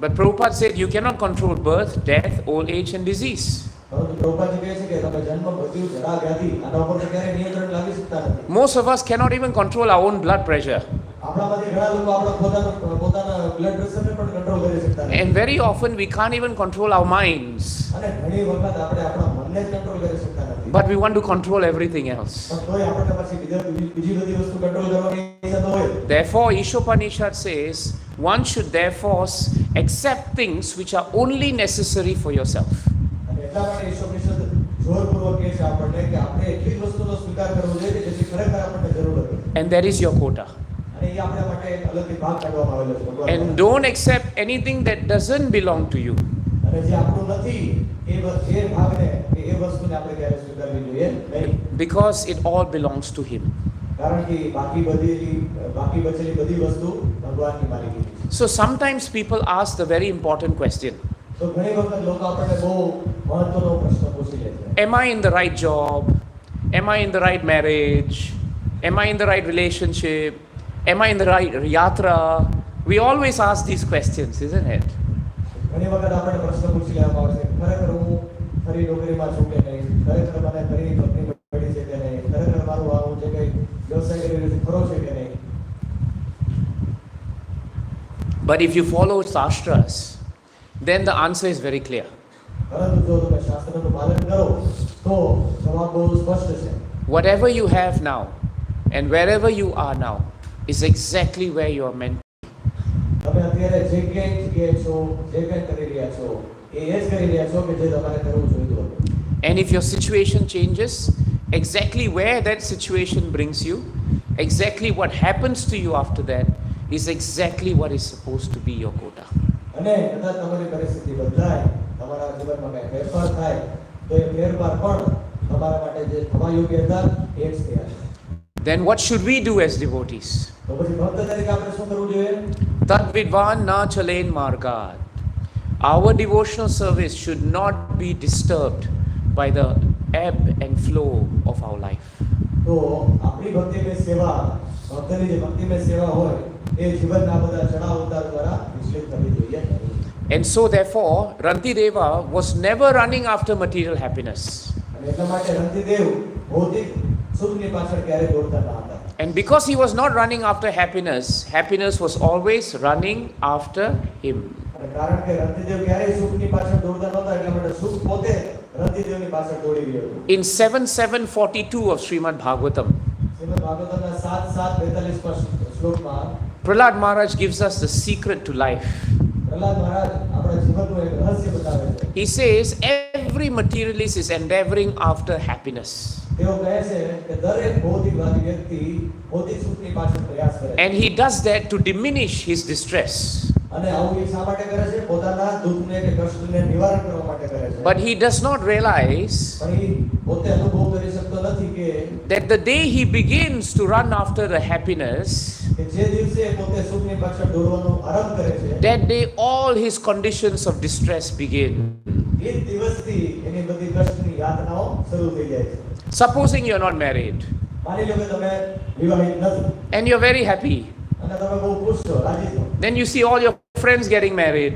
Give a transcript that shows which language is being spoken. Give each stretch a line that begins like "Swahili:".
English: But Prabhupada said you cannot control birth, death, old age and disease.
Gujarati: પરંતુ પ્રભુપાદજી કહે છે કે તમે જન્મ, મૃત્યુ, જરા, વ્યાધિ આના ઉપર તો ક્યારેય નિયંત્રણ લાવી શકતા નથી.
English: Most of us cannot even control our own blood pressure.
Gujarati: આપણામાંથી ઘણા લોકો આપણા પોતાના બ્લડ પ્રેશરને પણ કંટ્રોલ કરી શકતા નથી.
English: And very often we can't even control our minds.
Gujarati: અને ઘણી વખત આપણે આપણા મનને જ કંટ્રોલ કરી શકતા નથી.
English: But we want to control everything else.
Gujarati: પણ તોય આપણને પછી બીજી બધી વસ્તુ કંટ્રોલ કરવાની ઈચ્છા તો હોય.
English: Therefore, Ishopanishad says one should therefore accept things which are only necessary for yourself.
Gujarati: અને એટલા માટે ઈશ્વરનિષદ જોરપૂર્વક કહે છે આપણને કે આપણે એટલી જ વસ્તુનો સ્વીકાર કરવો જોઈએ કે જેટલી ખરેખર આપણને જરૂર હતી.
English: And that is your quota.
Gujarati: અને એ આપણા માટે એક અલગથી ભાગ કાઢવામાં આવેલો છે ભગવાન.
English: And don't accept anything that doesn't belong to you.
Gujarati: અને જે આપણું નથી એ ભાગને કે એ વસ્તુને આપણે ક્યારે સ્વીકારવી જોઈએ નહીં.
English: Because it all belongs to Him.
Gujarati: કારણ કે બાકી બચેલી બધી વસ્તુ ભગવાનની માલિકીની છે.
English: So sometimes people ask the very important question.
Gujarati: તો ઘણી વખત લોકો આપણને બહુ મહત્વનો પ્રશ્ન પૂછી લે છે.
English: Am I in the right job? Am I in the right marriage? Am I in the right relationship? Am I in the right yatra? We always ask these questions, isn't it?
Gujarati: ઘણી વખત આપણને પ્રશ્ન પૂછી લેવામાં આવે છે ખરેખર હું ખરી નોકરીમાં છું કે નહીં, ખરેખર મને ખરી પત્ની મળી છે કે નહીં, ખરેખર મારું આ હું જે કંઈ વ્યવસાય કરી રહ્યો છું ખરો છે કે નહીં.
English: But if you follow shastras, then the answer is very clear.
Gujarati: પરંતુ જો તમે શાસ્ત્રનું પાલન કરો તો જવાબ બહુ સ્પષ્ટ છે.
English: Whatever you have now and wherever you are now is exactly where you are meant.
Gujarati: તમે અત્યારે જે કંઈ જગ્યાએ છો, જે કંઈ કરી રહ્યા છો એ જ કરી રહ્યા છો કે જે તમારે કરવું જોઈતું હતું.
English: And if your situation changes, exactly where that situation brings you, exactly what happens to you after that is exactly what is supposed to be your quota.
Gujarati: અને કદાચ તમારી પરિસ્થિતિ બદલાય, તમારા જીવનમાં કંઈ ફેરફાર થાય તો એ ફેરફાર પણ તમારા માટે જે થવા યોગ્ય હતા એ જ થયા છે.
English: Then what should we do as devotees?
Gujarati: તો પછી ભક્ત તરીકે આપણે શું કરવું જોઈએ?
Sanskrit: Tad vidvan na chalen margad.
English: Our devotional service should not be disturbed by the ebb and flow of our life.
Gujarati: તો આપણી ભક્તિમય સેવા, ભક્તની જે ભક્તિમય સેવા હોય એ જીવનના બધા ચડાવ ઉતાર દ્વારા વિચલિત થવી જોઈએ નહીં.
English: And so therefore, Rantideva was never running after material happiness.
Gujarati: અને એટલા માટે રંતિદેવ ભૌતિક સુખની પાછળ ક્યારેય દોડતા ન હતા.
English: And because he was not running after happiness, happiness was always running after him.
Gujarati: અને કારણ કે રંતિદેવ ક્યારેય સુખની પાછળ દોડતા નહોતા એટલા માટે સુખ પોતે રંતિદેવની પાછળ દોડી ગયો હતો.
English: In 7.742 of Srimad Bhagavatam,
Gujarati: Shrimad ભાગવતના 7:42 શ્લોકમાં
English: Prahlad Maharaj gives us the secret to life.
Gujarati: Prahlad મહારાજ આપણા જીવનનું એક રહસ્ય બતાવે છે.
English: He says every materialist is endeavoring after happiness.
Gujarati: તેઓ કહે છે કે દરેક ભૌતિકવાદી વ્યક્તિ ભૌતિક સુખની પાછળ પ્રયાસ કરે છે.
English: And he does that to diminish his distress.
Gujarati: અને આવું એ શા માટે કરે છે? પોતાના દુઃખને કે કષ્ટને નિવારણ કરવા માટે કરે છે.
English: But he does not realize
Gujarati: પણ એ પોતે અનુભવ કરી શકતો નથી કે
English: that the day he begins to run after the happiness,
Gujarati: જે દિવસે પોતે સુખની પાછળ દોડવાનો આરંભ કરે છે,
English: that day all his conditions of distress begin.
Gujarati: એ દિવસથી એની બધી કષ્ટની યાતનાઓ શરૂ થઈ જાય છે.
English: Supposing you're not married
Gujarati: માની લો કે તમે વિવાહિત નથી
English: and you're very happy,
Gujarati: અને તમે બહુ ખુશ છો, રાજી છો,
English: then you see all your friends getting married